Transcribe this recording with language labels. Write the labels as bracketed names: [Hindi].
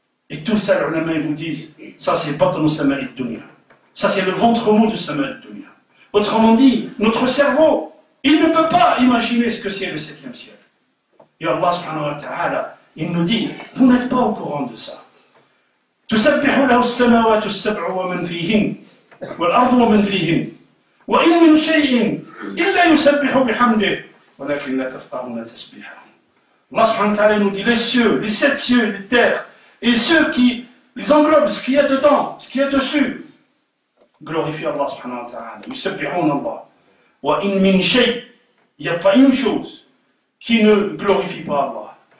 [French] Et tout ça, les ulama vous disent, ça c'est batn sama'id dunya. Ça c'est le ventre mou de sama'id dunya. Autrement dit, notre cerveau, il ne peut pas imaginer ce que c'est le 7e ciel. Et Allah subhanahu wa ta'ala, il nous dit, vous n'êtes pas au courant de ça. [Arabic] تسبح له السماوات السبع ومن فيهن والأرض ومن فيهن وإن من شيء إلا يسبح بحمده ولكن لا تفقهون تسبيحهم. [French] Allah subhanahu wa ta'ala nous dit, les cieux, les 7 cieux, les terres, et ceux qui ils englobent ce qu'il y a dedans, ce qu'il y a dessus, glorifient Allah subhanahu wa ta'ala. [Arabic] يسبحون الله. وإن من شيء, [French] il n'y a pas une chose qui ne glorifie pas Allah.